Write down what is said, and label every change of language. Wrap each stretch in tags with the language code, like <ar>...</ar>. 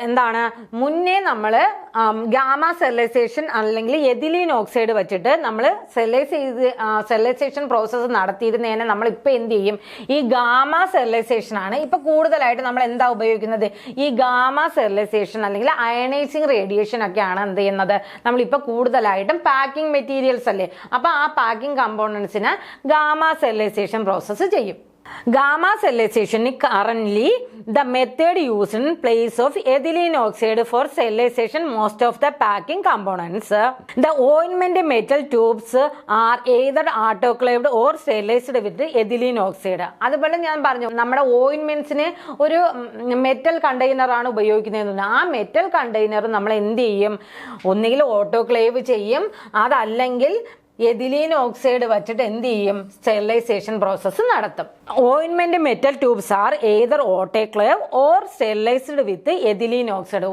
<ml>എന്താണ്, മുന്നേ നമ്മൾ ഗാമ സ്റ്റെറിലൈസേഷൻ അല്ലെങ്കിൽ എഥിലീൻ ഓക്സൈഡ് വെച്ചിട്ട് നമ്മൾ സ്റ്റെറിലൈസേഷൻ പ്രോസസ്സ് നടത്തിയിരുന്നതിനെ നമ്മൾ ഇപ്പം എന്ത് ചെയ്യും, ഈ ഗാമ സ്റ്റെറിലൈസേഷൻ ആണ് ഇപ്പം കൂടുതലായിട്ട് നമ്മൾ എന്താ ഉപയോഗിക്കുന്നത്, ഈ ഗാമ സ്റ്റെറിലൈസേഷൻ അല്ലെങ്കിൽ അയണൈസിങ് റേഡിയേഷൻ ഒക്കെയാണ് എന്ത് ചെയ്യുന്നത്, നമ്മളിപ്പോൾ കൂടുതലായിട്ടും പാക്കിംഗ് മെറ്റീരിയൽസ് അല്ലേ, അപ്പോൾ ആ പാക്കിംഗ് കമ്പോണൻസിന് ഗാമ സ്റ്റെറിലൈസേഷൻ പ്രോസസ്സ് ചെയ്യും.</ml> <en>Gamma sterilization is currently the method used in place of ethylene oxide for sterilization most of the packing components. The ointment metal tubes are either autoclaved or sterilized with ethylene oxide.</en> <ml>അതുപോലെ ഞാൻ പറഞ്ഞു നമ്മുടെ ഓയിൻമെന്റ്സിന് ഒരു metal container ആണ് ഉപയോഗിക്കുന്നത്. ആ metal container നമ്മൾ എന്ത് ചെയ്യും, ഒന്നുകിൽ ഓട്ടോക്ലേവ് ചെയ്യും, അതല്ലെങ്കിൽ എഥിലീൻ ഓക്സൈഡ് വെച്ചിട്ട് എന്ത് ചെയ്യും, സ്റ്റെറിലൈസേഷൻ പ്രോസസ്സ് നടത്തും.</ml> <en>ഓയിൻമെന്റ് metal tubes R Ather autoclave or sterilised with ethylene oxide.</en>